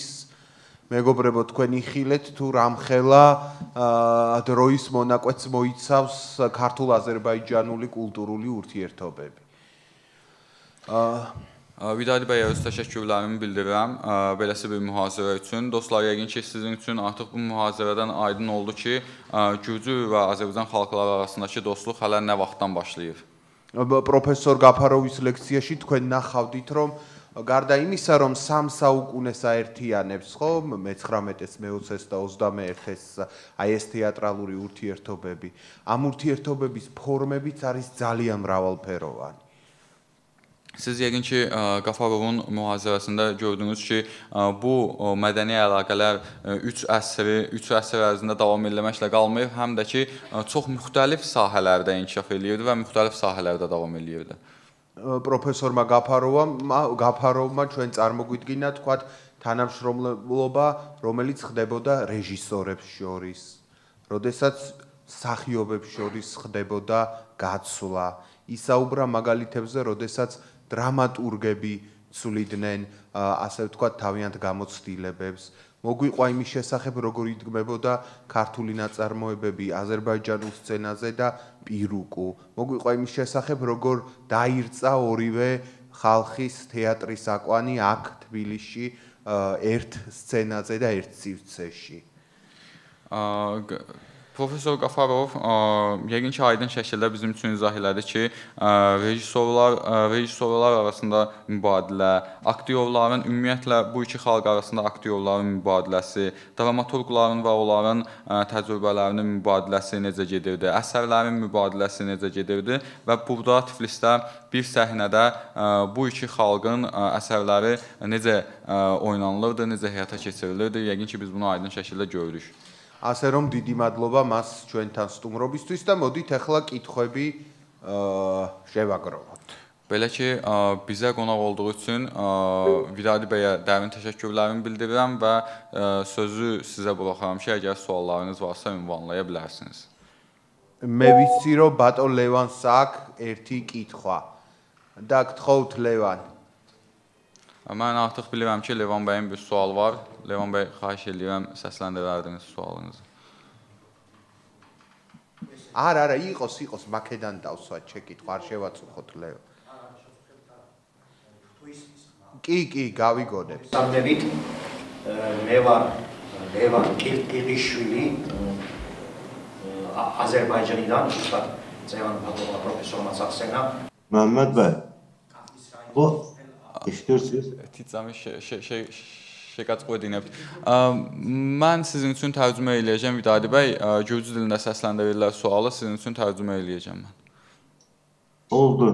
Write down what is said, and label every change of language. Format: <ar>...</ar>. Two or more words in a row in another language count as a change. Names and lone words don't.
<ka>მეგობრებო, თქვენ იხილეთ თუ რამხელა დროის მონაკვეთს მოიცავს ქართულ-აზერბაიჯანული კულტურული ურთიერთობები.</ka> <az>Vidadi Bey teşekkürlerimi bildirirəm. Beləsi bir mühazirə üçün. Dostlar, yəqin ki, sizin üçün artıq bu mühazirədən aydın oldu ki, Gürcü və Azərbaycan xalqları arasındakı dostluq hələ nə vaxtdan başlayıb.</az> <ka>პროფესორ გაფაროვის ლექციაში თქვენ ნახავდით, რომ გარდა იმისა, რომ სამ საუკუნეს აერთიანებს, ხო, მე-19-ეს, მე-20-ეს და 21-ეს აი ეს თეატრალური ურთიერთობები, ამ ურთიერთობების ფორმებიც არის ძალიან მრავალფეროვანი.</ka> <az>Siz yəqin ki, Qafarovun mühazirəsində gördünüz ki, bu mədəni əlaqələr 3 əsr ərzində davam etməklə qalmayıb, həm də ki, çox müxtəlif sahələrdə inkişaf eləyirdi və müxtəlif sahələrdə davam eləyirdi.</az> <ka>პროფესორმა გაფაროვმა ჩვენ წარმოგვიდგინა თქვათ თანამშრომლობა, რომელიც ხდებოდა რეჟისორებს შორის, როდესაც მსახიობებს შორის ხდებოდა გაცვლა. ისაუბრა მაგალითებზე, როდესაც დრამატურგები ცვლიდნენ, ასე ვთქვათ, თავიანთ გამოცდილებებს. მოგვიყვა იმის შესახებ, როგორ იდგმებოდა ქართული ნაწარმოებები აზერბაიჯანულ სცენაზე და პირუკუ. მოგვიყვა იმის შესახებ, როგორ დაირწა ორივე ხალხის თეატრის აკვანი აქ თბილისში ერთ სცენაზე და ერთ სივრცეში.</ka> <az>Profesor Qafarov yəqin ki, aydın şəkildə bizim üçün izah elədi ki, rejissorlar arasında mübadilə, aktyorların ümumiyyətlə bu iki xalq arasında aktyorların mübadiləsi, dramaturqların və onların təcrübələrinin mübadiləsi necə gedirdi, əsərlərin mübadiləsi necə gedirdi və burada Tiflisdə bir səhnədə bu iki xalqın əsərləri necə oynanılırdı, necə həyata keçirilirdi, yəqin ki, biz bunu aydın şəkildə görürük.</az> <ka>ასე რომ დიდი მადლობა მას ჩვენთან სტუმრობისთვის და მოდით ახლა კითხვები შევაგროვოთ.</ka> <az>Belə ki, bizə qonaq olduğu üçün Vidadi bəyə dərin təşəkkürlərimi bildirirəm və sözü sizə buraxıram ki, əgər suallarınız varsa ünvanlaya bilərsiniz.</az> <ka>მე ვიცი რომ ბატონ ლევანს აქვს ერთი კითხვა. და გთხოვთ ლევან.</ka> <az>Mən artıq bilirəm ki, Levan bəyin bir sual var. Levan bəy, xahiş edirəm, səsləndirərdiniz sualınızı.</az> <ka>არა, იყოს, მაქედან დავსვათ შეკითხვა, არ შევაწუხოთ ლევან. კი, გავიგონებ. სამნებით მე ვარ ლევან კირტიშვილი აზერბაიჯანიდან, უბრალოდ წევან ბატონმა პროფესორმა ახსენა.</ka> <az>Məhəmməd bəy. O eşidirsiniz? Ticami şəkatqoydinəbt. Mən sizin üçün tərcümə eləyəcəm Vidadi bəy. Gürcü dilində səsləndirirlər sualı, sizin üçün tərcümə eləyəcəm mən. Oldu.</az>